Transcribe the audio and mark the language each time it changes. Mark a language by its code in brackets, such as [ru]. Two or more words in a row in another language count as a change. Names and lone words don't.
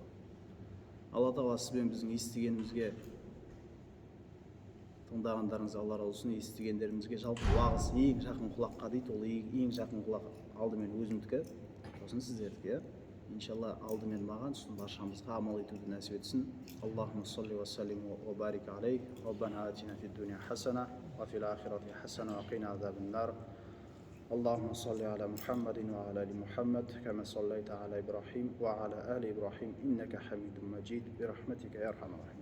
[kk] Алла Тағала сізбен біздің естігенімізге, тыңдағандарыңызға Алла разы болсын. Естігендерімізге жалпы уағыз ең жақын құлаққа дейді, ол ең жақын құлақ алдымен өзімдікі, сосын сіздердікі. Иншалла алдымен маған, сосын баршамызға амал етуді нәсіп етсін. [ar] اللهم صل وسلم وبارك عليه. ربنا آتنا في الدنيا حسنة وفي الآخرة حسنة وقنا عذاب النار. اللهم صل على محمد وعلى آل محمد كما صليت على إبراهيم وعلى آل إبراهيم إنك حميد مجيد برحمتك يا أرحم الراحمين.